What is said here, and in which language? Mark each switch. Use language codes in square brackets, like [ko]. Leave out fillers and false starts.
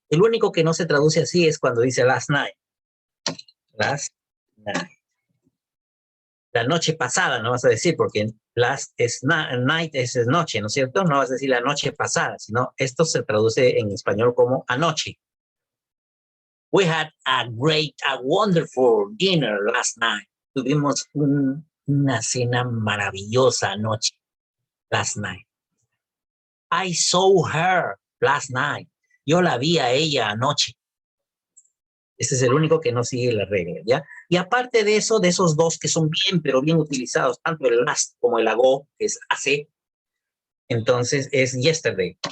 [es] El único que no se traduce así es cuando dice [en] last night. Last night. [es] La noche pasada, no vas a decir, porque last es night es noche, ¿no es cierto? No vas a decir la noche pasada, sino esto se traduce en español como anoche. [en] We had a wonderful dinner last night. [es] Tuvimos una cena maravillosa anoche. [en] Last night. I saw her last night. [es] Yo la vi a ella anoche. Este es el único que no sigue la regla, ¿ya? Y aparte de eso, de esos dos que son bien, pero bien utilizados, tanto el last como el ago, que es hace, entonces es yesterday.